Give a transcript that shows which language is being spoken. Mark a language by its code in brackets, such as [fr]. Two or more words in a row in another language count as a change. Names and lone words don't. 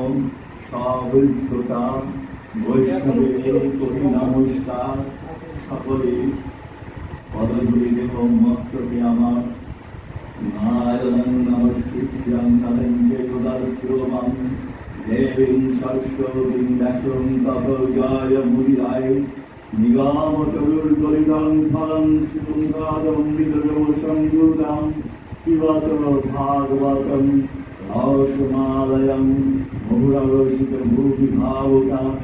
[bn] सर्वश्रोता বৈষ্ণবের করি নমস্কার। সকলে পদধূলি দেহ মস্তকে আমার। [sa] নারায়ণং নমস্কৃত্যং নরং চৈব দেবীং সরস্বতীং ব্যাসং ততো জয় মুদিরায়। নিগমতরুর্গলিতং ফলং সুগন্ধাদমৃতদেব সংযুতং পিবত ভাগবতং রসমালয়ং মুহুররসিত ভূমি ভাবুকা।